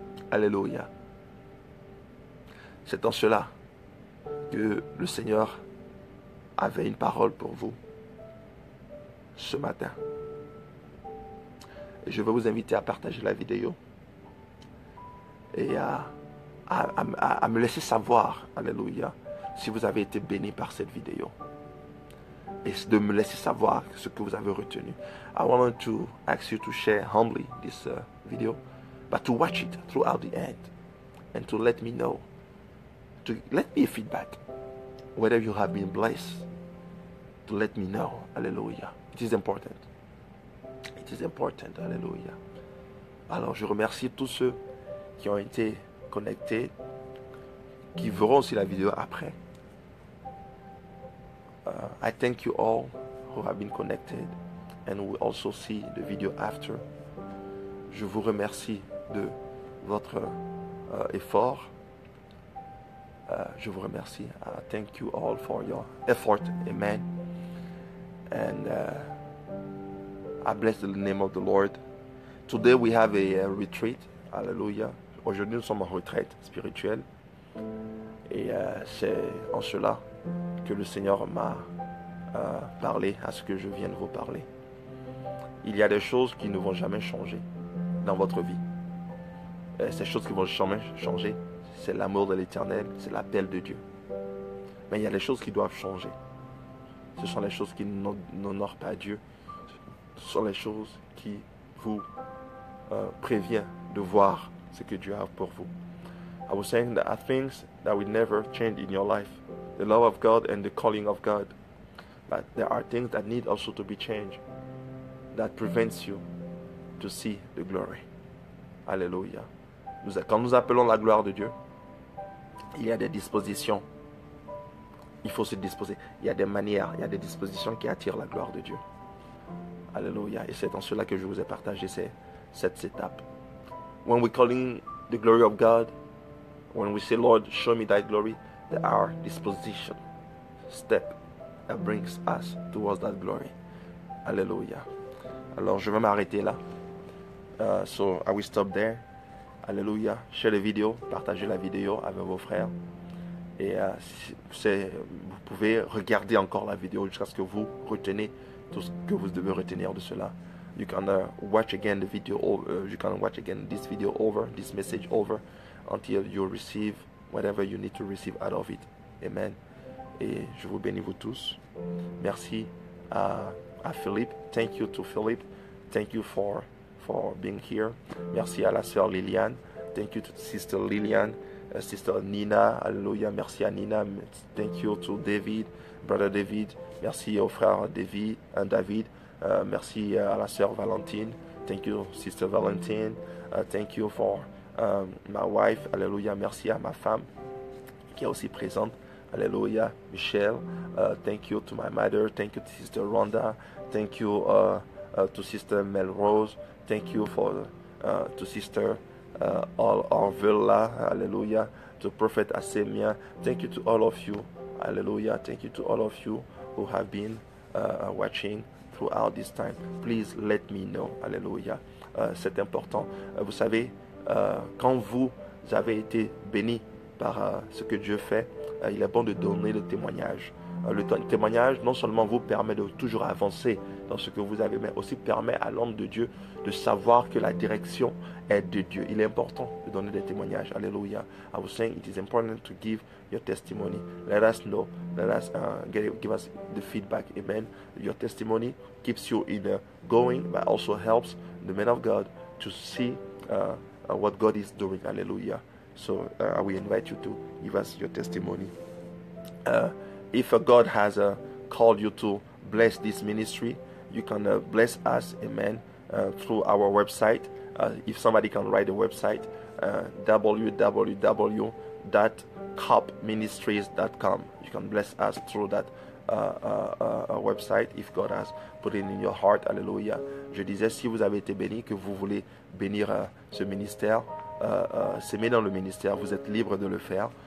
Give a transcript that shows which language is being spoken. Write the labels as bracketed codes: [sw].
[fr] Alléluia. C'est en cela que le Seigneur avait une parole pour vous ce matin. Et je vais vous inviter à partager la vidéo et à me laisser savoir, alléluia, si vous avez été béni par cette vidéo, et de me laisser savoir ce que vous avez retenu. [en] I want to ask you to share humbly this video, but to watch it throughout the end and to let me know, to let me feedback whether you have been blessed, to let me know. Hallelujah. It is important. It is important. Alléluia. [fr] Alors, je remercie tous ceux qui ont été connectés, qui verront aussi la vidéo après. [en] I thank you all who have been connected and will also see the video after. [fr] Je vous remercie de votre effort. Je vous remercie. [en] Thank you all for your effort. Amen. And I bless the name of the Lord. Today we have a retreat. Hallelujah. [fr] Aujourd'hui nous sommes en retraite spirituelle. Et c'est en cela que le Seigneur m'a parlé à ce que je viens de vous parler. Il y a des choses qui ne vont jamais changer dans votre vie. Ces choses qui vont jamais changer, c'est l'amour de l'Éternel, c'est l'appel de Dieu. Mais il y a des choses qui doivent changer. Ce sont les choses qui n'honorent pas Dieu. Ce sont les choses qui vous préviennent de voir ce que Dieu a pour vous. [en] I was saying that are things that will never change in your life. The love of God and the calling of God. But there are things that need also to be changed. That prevents you to see the glory. [fr] Alléluia. Quand nous appelons la gloire de Dieu, il y a des dispositions. Il faut se disposer. Il y a des manières, il y a des dispositions qui attirent la gloire de Dieu. Alléluia. Et c'est en cela que je vous ai partagé cette étape. [en] When we're calling the glory of God, when we say, Lord, show me thy glory, there are disposition, step that brings us towards that glory. Alléluia. [fr] Alors, je vais m'arrêter là. [en] So, I will stop there. [fr] Alléluia. Share la vidéo, partagez la vidéo avec vos frères. Et vous pouvez regarder encore la vidéo jusqu'à ce que vous retenez tout ce que vous devez retenir de cela. [en] You can watch again the video over. You can watch again this video over, this message over, until you receive whatever you need to receive out of it. Amen. [fr] Et je vous bénis vous tous. Merci à Philippe. [en] Thank you to Philippe. Thank you for being here. [fr] Merci à la sœur Liliane. [en] Thank you to Sister Liliane. Sister Nina. [fr] Alléluia. Merci à Nina. [en] Thank you to David. Brother David. [fr] Merci au frère David. Merci à la sœur Valentine. [en] Thank you, Sister Valentine. Thank you for my wife. [fr] Alléluia. Merci à ma femme qui est aussi présente. [en] Alléluia. Michelle. Thank you to my mother. Thank you to Sister Rhonda. Thank you to Sister Melrose. Thank you to Sister Orvilla. Hallelujah. To Prophet Asemia. Thank you to all of you. Hallelujah. Thank you to all of you who have been watching throughout this time. Please let me know. Hallelujah. [fr] C'est important. Vous savez, quand vous avez été bénis par ce que Dieu fait, il est bon de donner le témoignage. Le témoignage non seulement vous permet de toujours avancer dans ce que vous avez, mais aussi permet à l'homme de Dieu de savoir que la direction est de Dieu. Il est important de donner des témoignages. Alléluia. [en] I was saying it is important to give your testimony. Let us know. Let us give us the feedback. Amen. Your testimony keeps you in going, but also helps the man of God to see what God is doing. Hallelujah. So I will invite you to give us your testimony. If God has called you to bless this ministry, you can bless us, amen, through our website. If somebody can write a website, www.copministries.com. You can bless us through that website if God has put it in your heart. Alléluia. [fr] Je disais, si vous avez été béni, que vous voulez bénir ce ministère, s'aimer dans le ministère, vous êtes libre de le faire.